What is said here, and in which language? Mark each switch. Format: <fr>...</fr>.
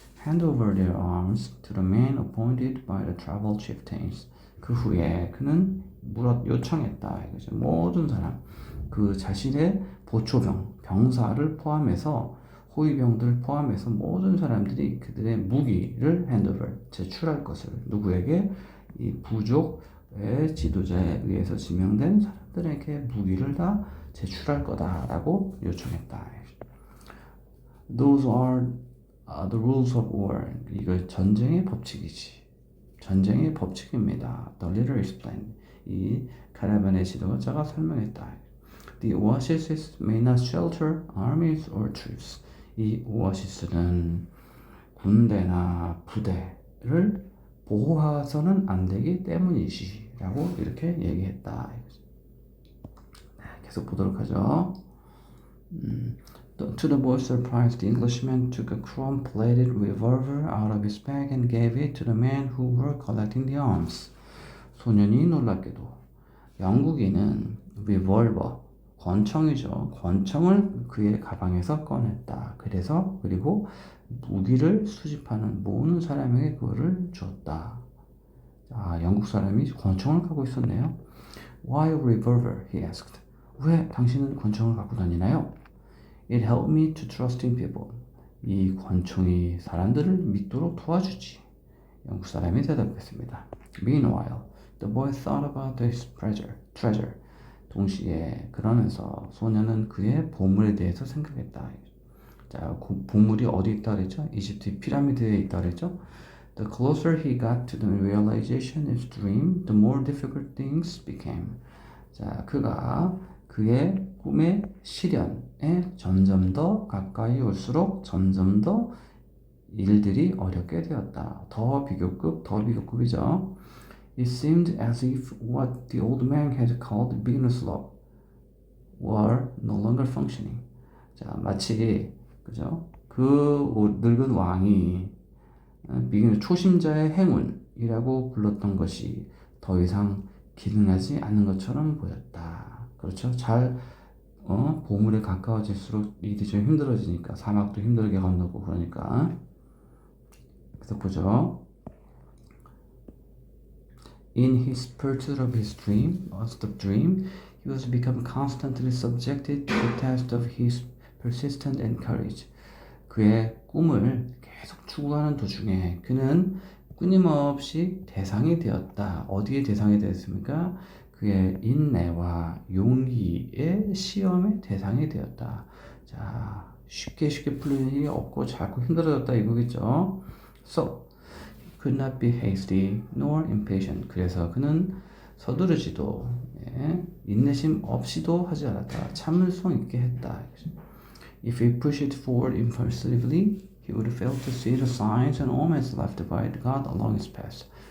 <en>hand over their arms to the man appointed by the tribal chieftains.</en> <ko>그 후에 그는 요청했다. 이거죠. 모든 사람, 그 자신의 보초병, 병사를 포함해서 호위병들을 포함해서 모든 사람들이 그들의 무기를 핸드오버, 제출할 것을 누구에게? 이 부족의 지도자에 의해서 지명된 사람들에게 무기를 다 제출할 거다라고 요청했다.</ko> <en>Those are the rules of war.</en> <ko>이거 전쟁의 법칙이지. 전쟁의 법칙입니다.</ko> <en>The leader explained.</en> <ko>이 카라반의 지도자가 설명했다.</ko> <en>The oases may not shelter armies or troops.</en> <ko>이 오아시스는 군대나 부대를 보호해서는 안 되기 때문이지 라고 이렇게 얘기했다. 계속 보도록 하죠.</ko> <en>To the boy's surprise, the Englishman took a chrome-plated revolver out of his bag and gave it to the men who were collecting the arms.</en> <ko>소년이 놀랍게도 영국인은 리볼버, 권총이죠. 권총을 그의 가방에서 꺼냈다. 그리고 무기를 수집하는 모으는 사람에게 그거를 줬다. 자, 영국 사람이 권총을 갖고 있었네요.</ko> <en>Why a revolver? He asked.</en> <ko>왜 당신은 권총을 갖고 다니나요?</ko> <en>It helped me to trust in people.</en> <ko>이 권총이 사람들을 믿도록 도와주지. 영국 사람이 대답했습니다. Meanwhile, the boy thought about his treasure. 동시에 그러면서 소년은 그의 보물에 대해서 생각했다. 자, 보물이 어디 있다 그랬죠? 이집트 피라미드에 있다 그랬죠?</ko> <en>The closer he got to the realization of his dream, the more difficult things became.</en> <ko>자, 그가 그의 꿈의 실현에 점점 더 가까이 올수록 점점 더 일들이 어렵게 되었다. 더 비교급이죠.</ko> <en>It seemed as if what the old man had called beginner's luck were no longer functioning.</en> <ko>자, 마치 그죠? 그 늙은 왕이 초심자의 행운이라고 불렀던 것이 더 이상 기능하지 않는 것처럼 보였다. 그렇죠? 보물에 가까워질수록 일이 좀 힘들어지니까 사막도 힘들게 건너고 그러니까. 그래서 보죠.</ko> <en>In his pursuit of his dream, he was become constantly subjected to the test of his persistence and courage.</en> <ko>그의 꿈을 계속 추구하는 도중에 그는 끊임없이 대상이 되었다. 어디에 대상이 되었습니까? 그의 인내와 용기의 시험의 대상이 되었다. 자, 쉽게 풀리는 일이 없고 자꾸 힘들어졌다 이거겠죠.</ko> <en>So, could not be hasty nor impatient.</en> <ko>그래서 그는 서두르지도 인내심 없이도 하지 않았다. 참을성 있게 했다.</ko> <en>If he pushed forward impulsively, he would fail to see the signs and omens left by God along his path.</en>